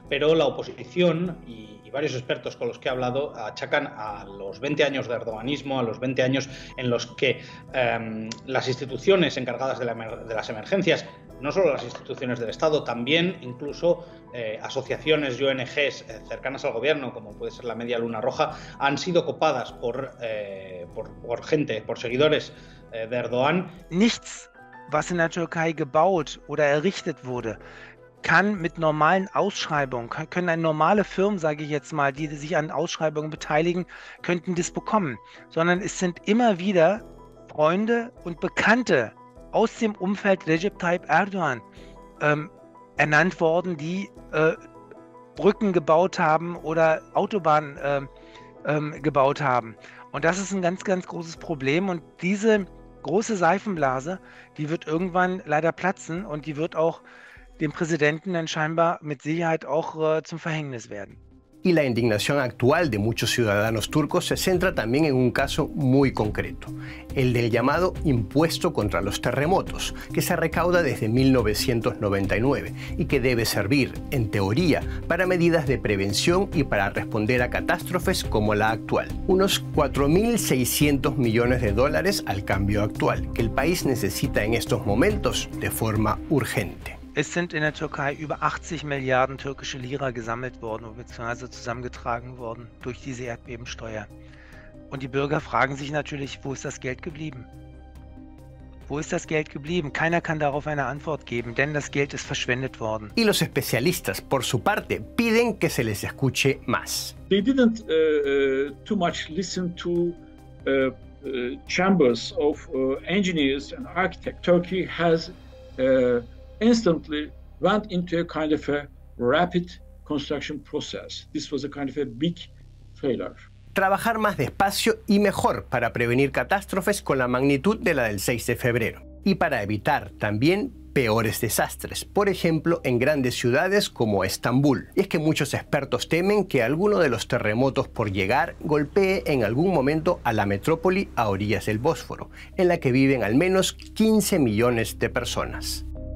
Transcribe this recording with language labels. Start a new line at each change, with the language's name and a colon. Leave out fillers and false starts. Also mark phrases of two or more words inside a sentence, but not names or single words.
Spanish: Pero la oposición y y varios expertos con los que he hablado achacan a los 20 años de erdoganismo, a los 20 años en los que las instituciones encargadas de las emergencias, no solo las instituciones del Estado, también incluso asociaciones y ONGs cercanas al gobierno, como puede ser la Media Luna Roja, han sido copadas por gente, por seguidores de Erdogan.
German: Nichts, was in der Türkei gebaut oder errichtet wurde, kann mit normalen Ausschreibungen, können normale Firmen, sage ich jetzt mal, die sich an Ausschreibungen beteiligen, könnten das bekommen. Sondern es sind immer wieder Freunde und Bekannte aus dem Umfeld Recep Tayyip Erdogan ernannt worden, die Brücken gebaut haben oder Autobahnen gebaut haben. Und das ist ein ganz, ganz großes Problem. Und diese große Seifenblase, die wird irgendwann leider platzen und die wird auch dem Presidenten dann scheinbar mit Sicherheit auch zum Verhängnis werden.
Spanish: Y la indignación actual de muchos ciudadanos turcos se centra también en un caso muy concreto, el del llamado impuesto contra los terremotos, que se recauda desde 1999 y que debe servir, en teoría, para medidas de prevención y para responder a catástrofes como la actual. Unos 4.600 millones de dólares al cambio actual, que el país necesita en estos momentos de forma urgente.
German: Es sind in der Türkei über 80 Milliarden türkische Lira gesammelt worden bzw. zusammengetragen worden durch diese Erdbebensteuer. Und die Bürger fragen sich natürlich, wo ist das Geld geblieben? Wo ist das Geld geblieben? Keiner kann darauf eine Antwort geben, denn das Geld ist verschwendet worden.
Spanish: Y los especialistas, por su parte, piden que se les escuche más.
English: They didn't too much listen to chambers of engineers and architects. Turkey has instantly went into a kind of a rapid construction process. This was a kind of a big failure.
Spanish: Trabajar más despacio y mejor para prevenir catástrofes con la magnitud de la del 6 de febrero y para evitar también peores desastres, por ejemplo en grandes ciudades como Estambul. Y es que muchos expertos temen que alguno de los terremotos por llegar golpee en algún momento a la metrópoli a orillas del Bósforo, en la que viven al menos 15 millones de personas.